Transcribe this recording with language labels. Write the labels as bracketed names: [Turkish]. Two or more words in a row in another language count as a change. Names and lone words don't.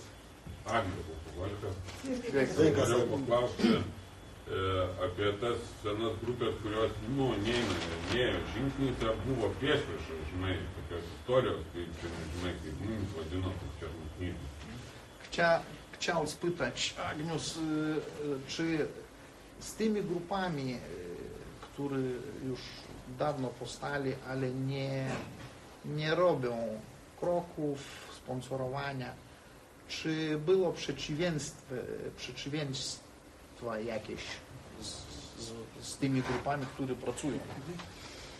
[Lithuanian] Agnius alkoholikas. Sveikas. Norėjau paklausti apie tas senas grupės, kurios, nėjo žingsniais, ar buvo priešpriešą, žinai, tokios istorijos, kaip, žinai, kaip mums vadino, čia knygų. [Polish] Chciał spytać, Agnius, czy z tymi grupami, które już dawno powstali, ale nie robią kroków sponsorowania, czy było przeciwieństwa jakieś z tymi grupami, które pracują?